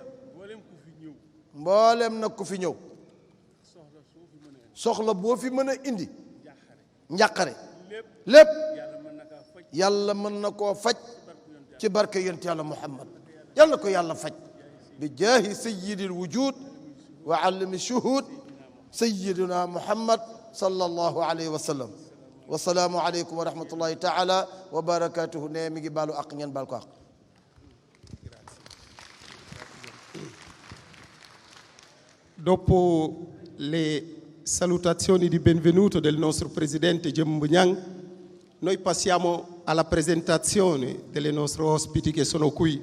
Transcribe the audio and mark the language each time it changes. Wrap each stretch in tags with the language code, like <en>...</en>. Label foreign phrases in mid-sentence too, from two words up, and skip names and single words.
<wo>mboolem nag ku fi ñëw soxla boo fi mën a indi njàqare lépp yàlla mën na koo faj ci barke yonent yàlla Muhammad yàlla ko yàlla faj</wo> <ar>بجاه سيد الوجود وعالم الشهود سيدنا محمد صلى الله عليه وسلم والسلام عليكم ورحمة الله تعالى وبركاته</ar> <wo>ne mi ngi baalu ak ngeen baal ko ak</wo> <it>Dopo le salutazioni di benvenuto del nostro presidente Jembo Niang, noi passiamo alla presentazione delle nostre ospiti che sono qui.</it>